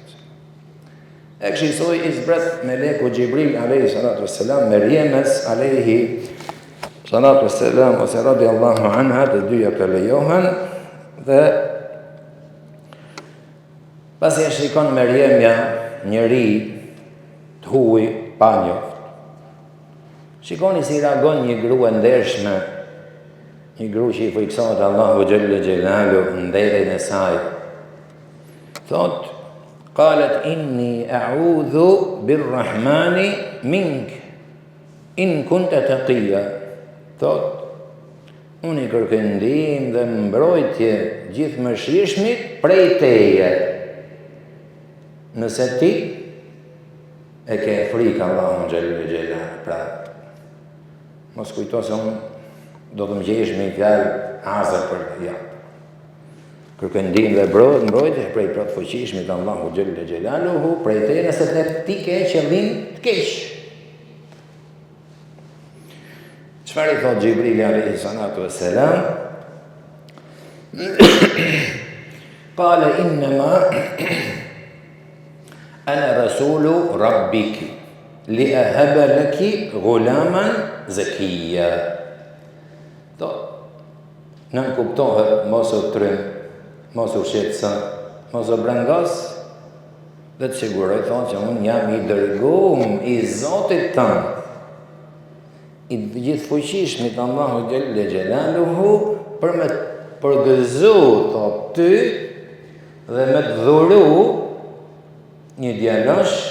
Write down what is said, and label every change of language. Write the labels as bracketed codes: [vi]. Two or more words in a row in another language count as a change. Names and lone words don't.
[sq] E kështu soi i zbret meleku Xhibril [ar] عليه السلام [sq] Meriemës [ar] عليه الصلاة والسلام [sq] ose [ar] رضي الله عنها, [sq] të dyja të lejohen dhe pasi e shikon Meriemja njëri të huj pa njoft. Shikoni si reagon një grua ndershme, një grua që i friksohet Allahu [ar] جل جلاله [sq] nderin e saj. Thot, [ar] قالت إني أعوذ بالرحمن منك إن كنت تقيا. [sq] Thot, unë i kërkoj ndihmë dhe mbrojtje gjithëmëshirshmit prej teje. Nëse ti e ke frikë Allahun [ar] جل جلاله, [sq] pra mos kujto se unë do të më gjesh me fjalë azër për ja. Kërkoj ndihmë dhe mbrojtje prej plot fuqishmit Allahu [ar] جل جلاله [sq] prej teje nëse ti ke qëllim të keq. Çfarë i thot Xhibrili [ar] عليه الصلاة والسلام? قال إنما أنا رسول ربك لأهب لك غلاما زكيا. [sq] Do nën kuptohet mos u trym, mos u shqetëso, mos u brangas, dhe të siguroj thonë që unë jam i dërguar i Zotit tënd, i gjithfuqishmit Allahu [ar] جل جلاله [sq] për me përgëzu thot ty dhe me të dhuru një djalosh